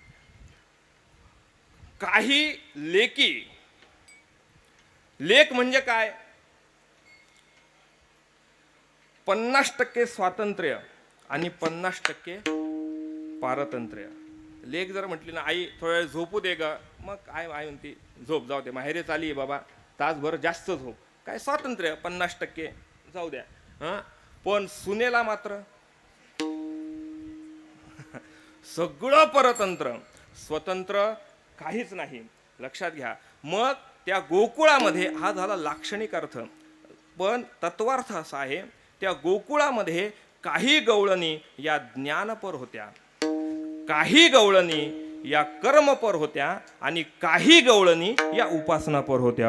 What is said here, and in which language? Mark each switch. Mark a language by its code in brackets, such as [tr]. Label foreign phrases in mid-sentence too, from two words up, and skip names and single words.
[mr] काही लेकी. लेक म्हणजे काय? 50% स्वातंत्र्य आणि 50% पारतंत्र्य. लेक जर म्हटली ना, आई थोड्या वेळ झोपू दे ग, मग आई म्हणते झोप, जाऊ दे, माहेरे चाली बाबा, तासभर जास्त झोप. काय स्वातंत्र्य 50% जाऊ द्या. पण सुनेला मात्र सगळं परतंत्र, स्वतंत्र काहीच नाही. लक्षात घ्या. मग त्या गोकुळामध्ये हा झाला लाक्षणिक अर्थ, पण तत्वार्थ असा आहे, त्या गोकुळामध्ये काही गवळणी या ज्ञानपर होत्या, काही गवळणी या कर्मपर होत्या आणि काही गवळणी या उपासनापर होत्या.